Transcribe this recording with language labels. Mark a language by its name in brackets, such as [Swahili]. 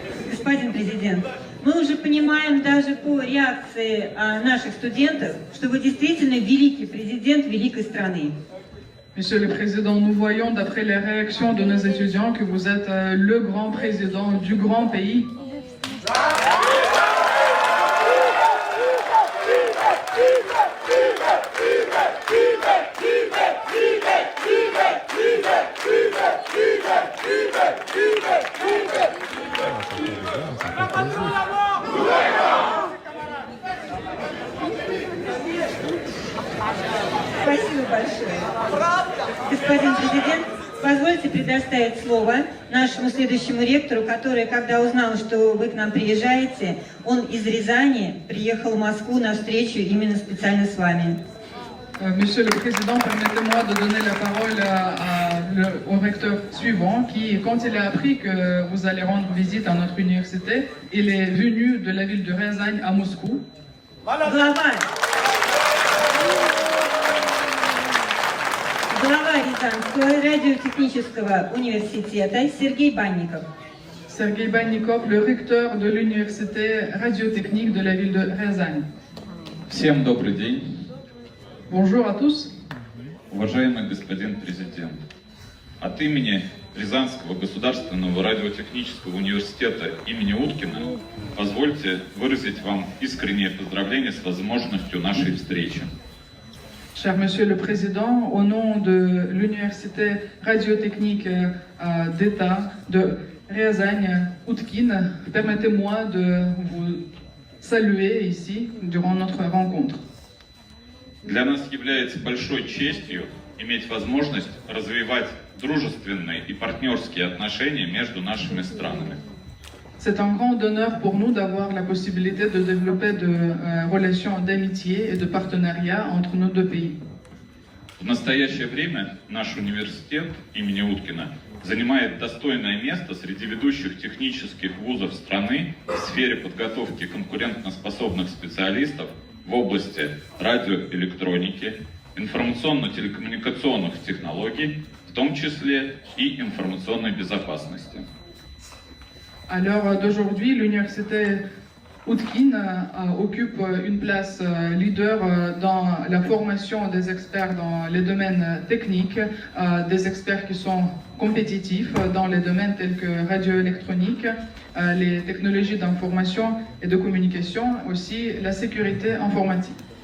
[Russian] Господин президент, мы уже понимаем даже по реакции наших studentов, что вы действительно великий президент великой страны. [French] Monsieur le Président, nous voyons d'après les réactions de nos étudiants que vous êtes le grand président du grand pays. [Russian] Спасибо большое. Господин президент, позвольте предоставить слово нашему следующему ректору, который, когда узнал, что вы к нам приезжаете, он из Рязани приехал в Москву на встречу именно специально с вами. [French] Monsieur le Président, permettez-moi de donner la parole à au recteur suivant qui, quand il a appris que vous allez rendre visite à notre université, il est venu de la ville de Рязань à Moscou. [Russian] Глава Рязанского радиотехнического университета Сергей Банников. [French] Sergei Bannikov, le recteur de l'université radiotechnique de la ville de Рязань. [Russian] Всем добрый день. [French] Bonjour à tous. [Russian] Уважаемый господин президент, от имени Рязанского государственного радиотехнического университета имени Уткина позвольте выразить вам искреннее поздравление с возможностью нашей встречи. [French] Cher Monsieur le Président, au nom de l'Université radiotechnique d'État de Рязань-Outkine, permettez-moi de vous saluer ici durant notre rencontre. [Russian] Для нас является большой честью иметь возможность развивать дружественные и партнерские отношения между нашими странами. [French] C'est un grand honneur pour nous d'avoir la possibilité de développer de relations d'amitié et de partenariat entre nos deux pays. [Russian] В настоящее время наш университет имени Уткина занимает достойное место среди ведущих технических вузов страны в сфере подготовки конкурентоспособных специалистов в области радиоэлектроники, информационно-телекоммуникационных технологий, в том числе и информационной безопасности. [French] À l'heure d'aujourd'hui, l'université Outkine occupe une place leader dans la formation des experts dans les domaines techniques, des experts qui sont compétitifs dans les domaines tels que radioélectronique, les technologies d'information et de communication, aussi la sécurité informatique.